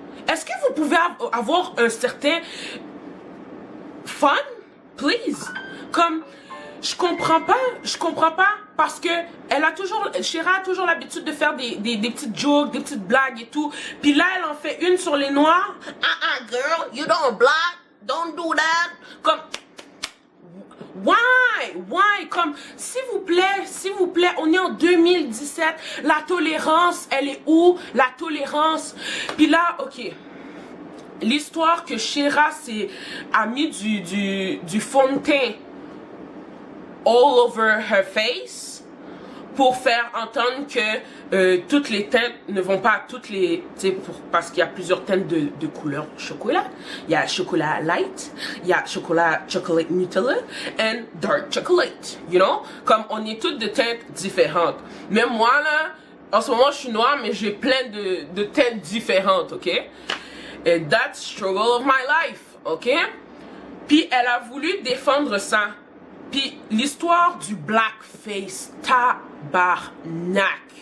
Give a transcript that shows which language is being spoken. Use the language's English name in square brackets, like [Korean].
[French] Est-ce que vous pouvez avoir un certain fun, please? Comme je comprends pas parce que Shera a toujours l'habitude de faire des petites jokes, des petites blagues et tout. Puis là, elle en fait une sur les noirs. [English] Girl, you don't black, don't do that. Comme, why? [French] Comme, s'il vous plaît, on est en 2017. La tolérance, elle est où? La tolérance. Puis là, ok. L'histoire que Shera a mis du fond de teint [English] all over her face [French] pour faire entendre que toutes les teintes ne vont pas toutes les, parce qu'il y a plusieurs teintes de couleurs chocolat. Il y a chocolat light, il y a [English] chocolate Nutella and dark chocolate, you know, [French] comme on est toutes de teintes différentes. Même moi là, en ce moment je suis noire mais j'ai plein de teintes différentes, ok? [English] And that's struggle of my life, ok? [French] Puis elle a voulu défendre ça. Puis l'histoire du blackface, tabarnak.